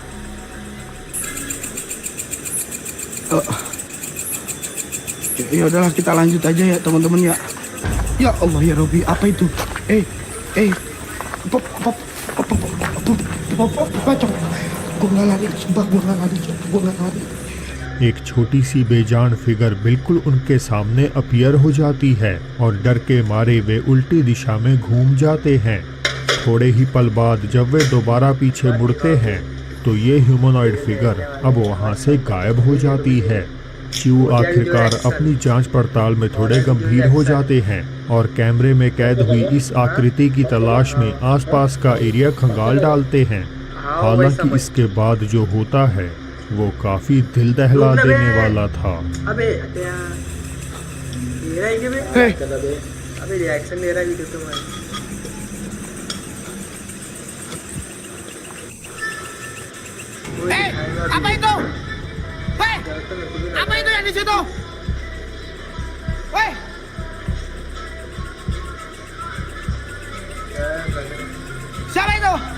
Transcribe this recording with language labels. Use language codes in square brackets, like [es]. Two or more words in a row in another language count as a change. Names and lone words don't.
[id] Ya udahlah, kita lanjut aja ya teman-teman ya. Ya Allah ya Robi, apa itu? Gue nggak lari, sumpah gue nggak lari. [hi] एक छोटी सी बेजान फिगर बिल्कुल उनके सामने अपीयर हो जाती है और डर के मारे वे उल्टी दिशा में घूम जाते हैं। थोड़े ही पल बाद जब वे दोबारा पीछे मुड़ते हैं तो ये ह्यूमनॉइड फिगर अब वहां से गायब हो जाती है। च्यू आखिरकार अपनी जांच पड़ताल में थोड़े गंभीर हो जाते हैं और कैमरे में कैद हुई इस आकृति की तलाश में आसपास का एरिया खंगाल डालते हैं। हालांकि इसके बाद जो होता है वो काफी दिल दहला देने वाला था। अबे रिएक्शन ले रहा वीडियो तुम्हारा। [id] Apa itu? Apa itu yang di situ? Siapa itu?